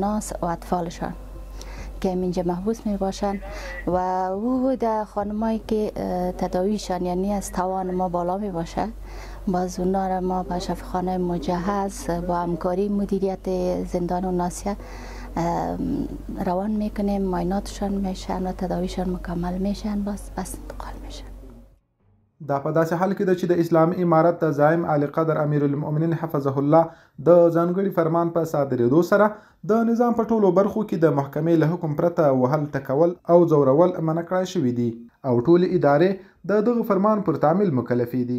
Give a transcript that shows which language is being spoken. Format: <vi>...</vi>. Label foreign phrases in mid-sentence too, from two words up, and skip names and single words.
<fa>ناس و اطفالشان که اینجا محبوس می باشند و او در خانمایی که تداویشان یعنی از توان ما بالا می باشد باز اونا را ما به شفاخانه مجهز با همکاری مدیریت زندان و ناسیه روان میکنیم معایناتشان میشن و تداویشان مکمل میشن بس انتقال میشن</fa> <ps>دا په داسې حال کې ده چې د اسلامي امارت د زعیم علي قدر امیر المؤمنین حفظه الله د ځانګړي فرمان په صادرېدو سره د نظام په ټولو برخو کې د محکمې له حکم پرته وهل ټکول او ځورول منع کړای شوي دي او ټولې ادارې د دغه فرمان پر تعمیل مکلفې دي</ps>